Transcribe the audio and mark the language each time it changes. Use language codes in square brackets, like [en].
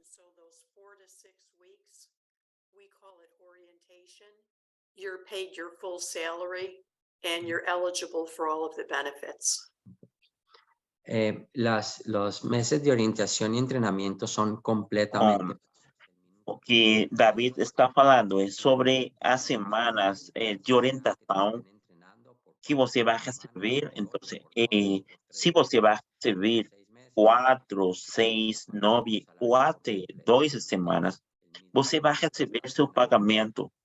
[en] So those 4 to 6 weeks, we call it orientation. You're paid your full salary and you're eligible for all of the benefits. [es] Los meses de orientación y entrenamiento son completamente... [pt] O que David está falando é sobre as semanas de orientação que você vai receber. Então, se você vai receber 4, 6, 9 ou até 2 semanas, você vai receber seu pagamento.